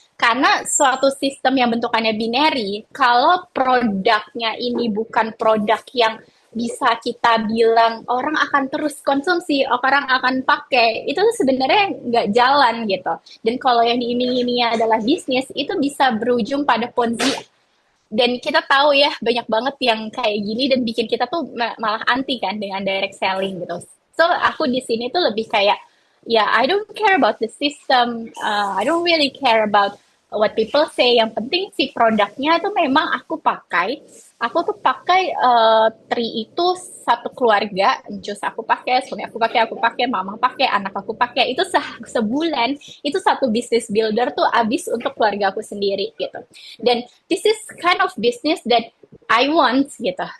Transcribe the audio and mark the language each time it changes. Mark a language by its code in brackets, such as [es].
[id] Karena suatu sistem yang bentukannya binary, kalau produknya ini bukan produk yang bisa kita bilang orang akan terus konsumsi, orang akan pakai, itu tuh sebenarnya nggak jalan gitu. Dan kalau yang diiming-imingi adalah bisnis, itu bisa berujung pada ponzi, dan kita tahu ya banyak banget yang kayak gini dan bikin kita tuh malah anti kan dengan direct selling gitu. [en] So [id] aku di sini tuh lebih kayak ya [en] I don't care about the system, I don't really care about what people say. [id] Yang penting si produknya itu memang aku pakai. Aku tuh pakai Tri itu satu keluarga, Jus aku pakai, suami aku pakai, mama pakai, anak aku pakai. Itu sebulan itu satu business builder tuh habis untuk keluarga aku sendiri gitu. [en] Dan this is kind of business that I want gitu.